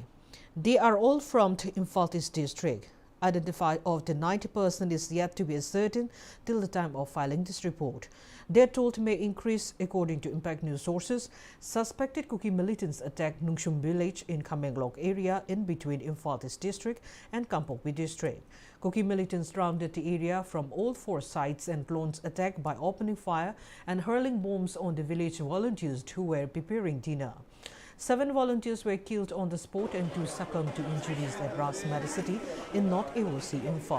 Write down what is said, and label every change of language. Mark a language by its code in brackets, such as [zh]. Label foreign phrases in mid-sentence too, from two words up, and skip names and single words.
[en] They are all from the Imphal East district. Identified of the 90 person is yet to be ascertained till the time of filing this report. Their toll may increase according to Impact News sources. Suspected Kuki militants attacked Nungshum village in Kamenlok area in between Imphal East district and Kampokpi district. Kuki militants rounded the area from all 4 sides and launched attack by opening fire and hurling bombs on the village volunteers who were preparing dinner. 7 volunteers were killed on the spot and 2 succumbed to injuries at Ras Medicity in North AOC Imphal.